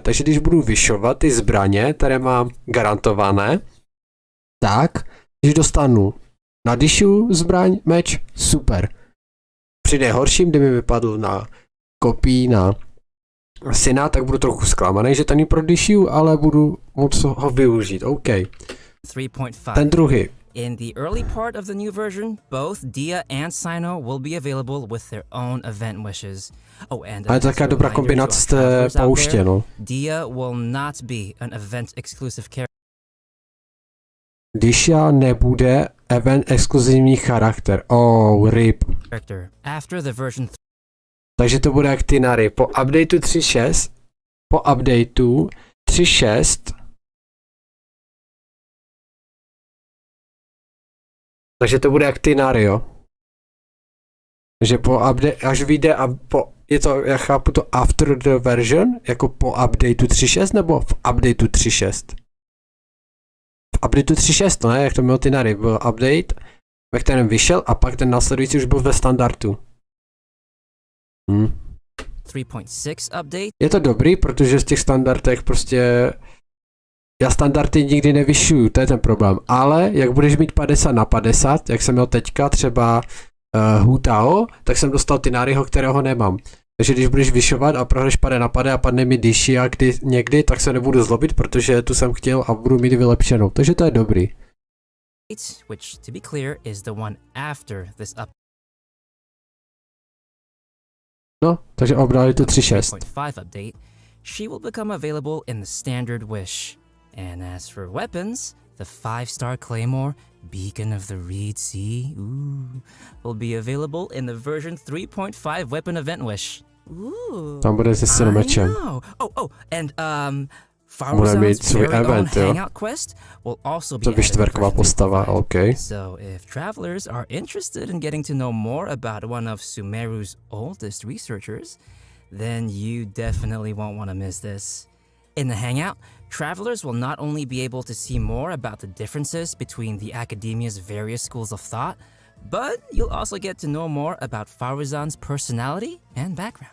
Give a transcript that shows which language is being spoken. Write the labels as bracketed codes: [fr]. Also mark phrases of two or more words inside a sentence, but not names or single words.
[cs] Takže když budu vyšovat ty zbraně, které mám garantované, tak, když dostanu na Dishu zbraň, meč, super. Při nejhorším, kdy mi vypadl na kopii na Sina, tak budu trochu zklamaný, že to není pro Dishu, ale budu moc ho využít. OK. 3.5. Ten druhý. [en] In the early part of the new version, both Dia and Sino will be available with their own event wishes. Oh, and [cs] A je to taková dobrá kombinace z té pouště, no. [en] Dia will not be an event exclusive character. [cs] Disha nebude event exkluzivní charakter. [en] Oh, rip. After the version [cs] Takže to bude jak ty nary. Po updateu 3.6 takže to bude jak ty nary, jo. Takže po update, až vyjde a po, je to, já chápu to [en] after the version, [cs] jako po updateu 3.6 nebo v updateu 3.6? V updateu 3.6, no ne, jak to mělo ty nary, byl update, ve kterém vyšel a pak ten následující už byl ve standardu. 3.6 update. Je to dobrý, protože z těch standardech prostě já standardy nikdy nevyšuju, to je ten problém, ale jak budeš mít 50/50, jak jsem měl teďka třeba Hu Tao, tak jsem dostal ty náryho, kterého nemám. Takže když budeš vyšovat a prohreš 50/50 a padne mi Dishi a někdy, tak se nebudu zlobit, protože tu jsem chtěl a budu mít vylepšenou, takže to je dobrý. [en] Which, to be clear, is the one after this update. [cs] No, takže obdali to 3.6. [en] 3.5 update, she will become available in the standard wish. And as for weapons, the 5-star Claymore, Beacon of the Reed Sea, will be available in the version 3.5 weapon event wish. Ooh. [cs] Tam bude se silomečem. [en] Oh, and Faruzan's very own hangout quest will also be [cs] To by čtverková postava, OK. [en] So if travelers are interested in getting to know more about one of Sumeru's oldest researchers, then you definitely won't want to miss this. In the hangout, travelers will not only be able to see more about the differences between the academia's various schools of thought, but you'll also get to know more about Faruzan's personality and background.